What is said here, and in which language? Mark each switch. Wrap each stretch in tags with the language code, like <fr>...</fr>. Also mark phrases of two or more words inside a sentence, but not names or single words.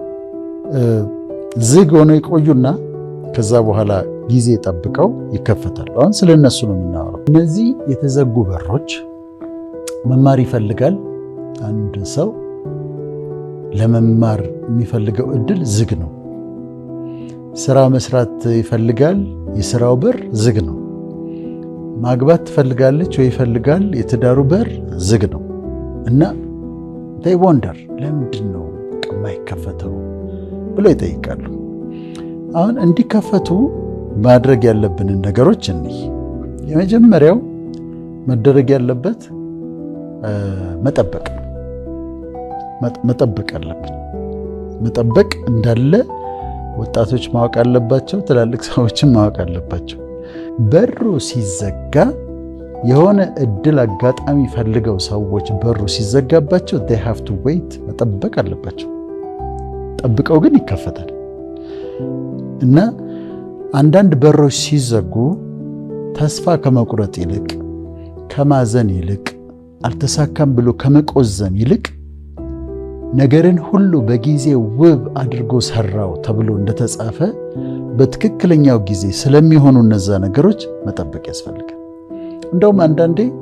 <am>ዝግ ሆነው ይቆዩና ከዛ በኋላ ጊዜ ጠብቀው ይከፈታሉ። አሁን ስለ እነሱ ነው የምናወራው። እነዚህ የተዘጉ በሮች መማር ይፈልጋል። አንድ ሰው ለመማር የሚፈልገው እድል ዝግ ነው። ስራ መስራት ይፈልጋል፣ የስራው በር ዝግ ነው። ማግባት ትፈልጋለች ወይ ይፈልጋል፣ የትዳሩ በር ዝግ ነው። እና</am> <en>they wonder</en> <am>ለምንድን ነው የማይከፈተው ብሎ ይጠይቃሉ። አሁን እንዲከፈቱ ማድረግ ያለብንን ነገሮች እንይ። የመጀመሪያው መደረግ ያለበት መጠበቅ አለብን። መጠበቅ እንዳለ ወጣቶች ማወቅ አለባቸው፣ ትላልቅ ሰዎችም ማወቅ አለባቸው። በሩ ሲዘጋ የሆነ እድል አጋጣሚ ፈልገው ሰዎች በሩ ሲዘጋባቸው</am> <en>they have to wait፣</en> <am>መጠበቅ አለባቸው። ጠብቀው ግን ይከፈታል። እና አንዳንድ በሮች ሲዘጉ ተስፋ ከመቁረጥ ይልቅ ከማዘን ይልቅ አልተሳካም ብሎ ከመቆዘም ይልቅ ነገርን ሁሉ በጊዜ ውብ አድርጎ ሰራው ተብሎ እንደተጻፈ በትክክለኛው ጊዜ ስለሚሆኑ እነዛ ነገሮች መጠበቅ ያስፈልጋል። እንደውም አንዳንዴ</am>